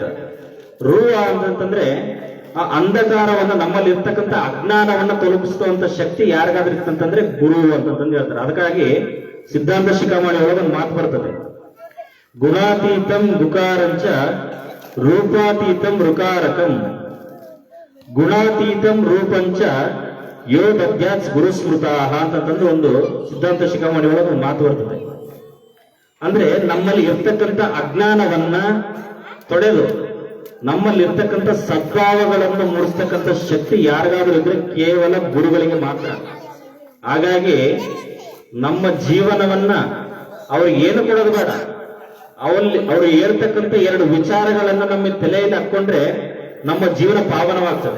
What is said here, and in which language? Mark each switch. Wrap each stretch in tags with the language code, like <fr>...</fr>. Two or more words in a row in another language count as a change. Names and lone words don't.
<kn>ರು ಅಂತಂದ್ರೆ ಆ ಅಂಧಕಾರವನ್ನ ನಮ್ಮಲ್ಲಿ ಇರ್ತಕ್ಕಂಥ ಅಜ್ಞಾನವನ್ನ ತೊಲಗಿಸುವಂತ ಶಕ್ತಿ ಯಾರಿಗಾದ್ರೂ ಇತ್ತಂತಂದ್ರೆ ಗುರು ಅಂತಂದು ಹೇಳ್ತಾರೆ. ಅದಕ್ಕಾಗಿ ಸಿದ್ಧಾಂತ ಶಿಖಾಮಣಿ ಒಳಗೆ ಒಂದು ಮಾತು ಬರ್ತದೆ,</kn> <sa>ಗುಣಾತೀತಂ ಗುಕಾರಂಚ ರೂಪಾತೀತಂ ಋಕಾರಕಂ ಗುಣಾತೀತಂ ರೂಪಂಚ ಯೋ ದದ್ಯಾತ್ ಗುರು ಸ್ಮೃತಾಹ</sa> <kn>ಅಂತಂದು ಒಂದು ಸಿದ್ಧಾಂತ ಶಿಖಾಮಣಿ ಒಳಗೆ ಒಂದು ಮಾತು ಬರ್ತದೆ. ಅಂದ್ರೆ ನಮ್ಮಲ್ಲಿ ಇರ್ತಕ್ಕಂಥ ಅಜ್ಞಾನವನ್ನ ತೊಡೆದು ನಮ್ಮಲ್ಲಿ ಇರ್ತಕ್ಕಂಥ ಸದ್ಭಾವಗಳನ್ನು ಮೂಡಿಸ್ತಕ್ಕಂಥ ಶಕ್ತಿ ಯಾರಿಗಾದ್ರೂ ಇದ್ರೆ ಕೇವಲ ಗುರುಗಳಿಗೆ ಮಾತ್ರ. ಹಾಗಾಗಿ ನಮ್ಮ ಜೀವನವನ್ನ ಅವ್ರಿಗೆ ಏನು ಕೊಡೋದು ಬೇಡ, ಅವ್ರು ಹೇಳ್ತಕ್ಕಂಥ 2 ವಿಚಾರಗಳನ್ನ ನಮ್ಮ ತಲೆಯಲ್ಲಿ ಹಾಕೊಂಡ್ರೆ ನಮ್ಮ ಜೀವನ ಪಾವನವಾಗ್ತದೆ.</kn>